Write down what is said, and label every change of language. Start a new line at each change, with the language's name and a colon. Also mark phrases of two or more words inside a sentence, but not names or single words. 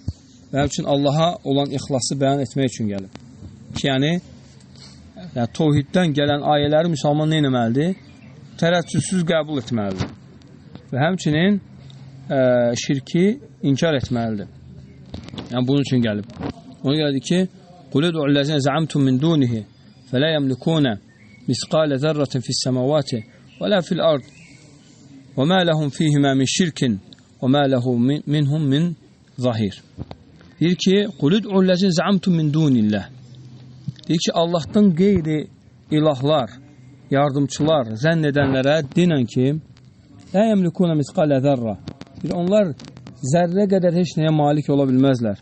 Azerbaijani: Və həmçinin Allaha olan ixlası bəyan etmək üçün gəlib. Ki, yəni tevhiddən gələn ayələri müsəlman nə etməlidir? Tərəddüdsüz qəbul etməlidir. Və həmçinin şirki inkar etməlidir. Yəni bunun üçün gəlib. Ona görə ki,
Arabic: قل ادعوا الذين زعمتم من دونه فلا يملكون مثقال ذرة في السماوات ولا في الأرض وما لهم فيهما من شرك وما له منهم من ظهير.
Azerbaijani: Deyir ki,
Arabic: قل ادعوا الذين زعمتم من دون الله.
Azerbaijani: Deyir ki, Allahdan qeyri ilahlar, yardımçılar, zənn edənlərə denən ki,
Arabic: لا يملكون مثقال ذرة.
Azerbaijani: Deyir, onlar zərrə qədər heç nəyə malik ola bilməzlər.